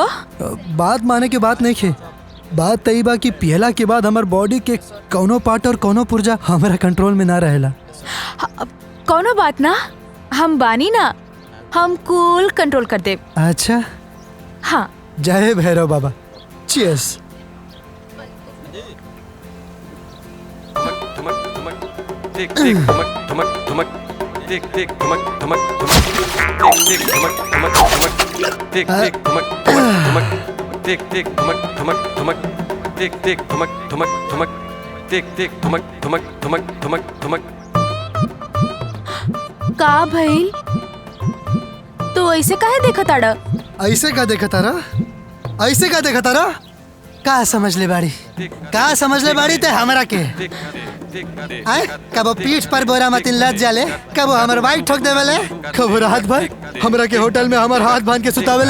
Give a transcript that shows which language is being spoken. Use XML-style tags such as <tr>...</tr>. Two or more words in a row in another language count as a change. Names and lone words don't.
<bho>बात माने के बात नहीं खे, बात तई बा कि पियला के बाद हमार बॉडी के कौनो पार्ट और कौनो पुर्जा हमारा कंट्रोल में ना रहेला। कौनो बात ना, हम बानी ना, हम कूल कंट्रोल कर दे। अच्छा हाँ जय भैरव बाबा। चीयर्स। Tick tick tumak tumak tumak tick tick tumak tumak tumak tick tick tumak tumak tumak tick tick tumak tumak tumak tick tick tumak tumak tumak tick tick tumak tumak tumak tick tick tumak tumak tumak tumak tumak। का भइल? तू ऐसे काहे देखा ताड़ा? ऐसे का देखा तारा? ऐसे का देखा तारा? का समझ ले बाड़ी? का समझ ले बाड़ी ते हमरा के? आए कबो पीठ पर बोरा मतिन लद जाले, कबो हमर बाइक ठोक देवेले, कबो रात भर हमरा के होटल में हमर हाथ बांध के सुतावेले।</bho>